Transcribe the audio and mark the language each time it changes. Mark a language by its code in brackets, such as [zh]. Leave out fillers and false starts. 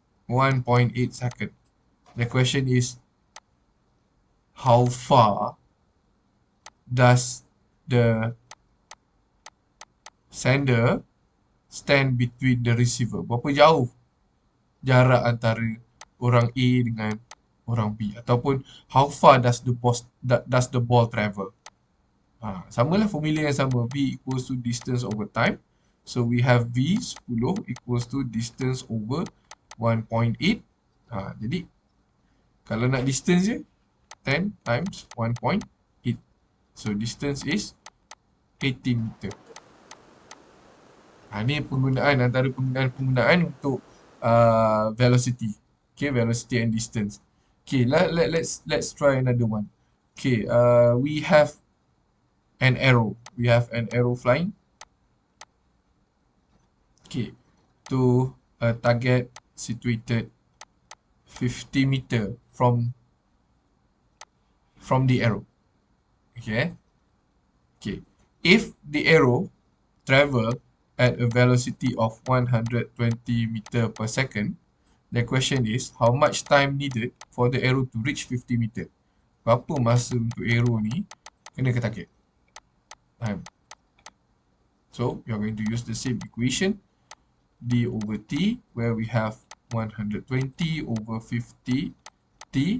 [en] 1.8 second. The question is, how far does the sender stand between the receiver? [ms] Berapa jauh jarak antara orang A dengan orang B? [en] Ataupun how far does the ball travel? [ms] Samalah formula yang sama. [en] V equals to distance over time. So we have V 10 equals to distance over 1.8. [ms] Jadi kalau nak distance je 10 times 1.8. [en] So distance is 18 meter. [ms] Ni antara penggunaan untuk velocity. [en] Okay, velocity and distance. Okay, let's try another one. Okay, we have an arrow. We have an arrow flying. Okay, to a target situated 50 meter from the arrow. Okay. Okay. If the arrow travel at a velocity of 120 meter per second, the question is how much time needed for the arrow to reach 50 meter? [ms] Berapa masa untuk arrow ni kena ke target? [en] Time. So, you're going to use the same equation, d over t, where we have 120 over 50 t.